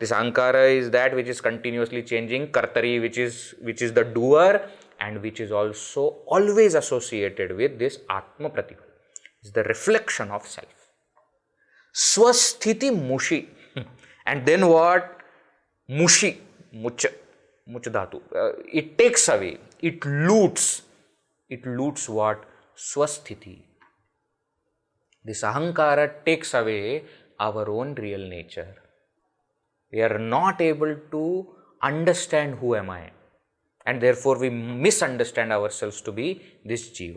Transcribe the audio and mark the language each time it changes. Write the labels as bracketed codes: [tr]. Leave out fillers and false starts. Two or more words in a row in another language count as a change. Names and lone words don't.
[en] This ahaṃkāra is that which is continuously changing, kartari, which is the doer, and which is also always associated with this Atmapratiphal. It's the reflection of self. Svasthitimuṣi. And then what? [sa] Muṣi, muñca dhatu. [en] It takes away, it loots. It loots what? Svasthiti. This ahaṃkāra takes away our own real nature. We are not able to understand who am I, and therefore we misunderstand ourselves to be this jiva.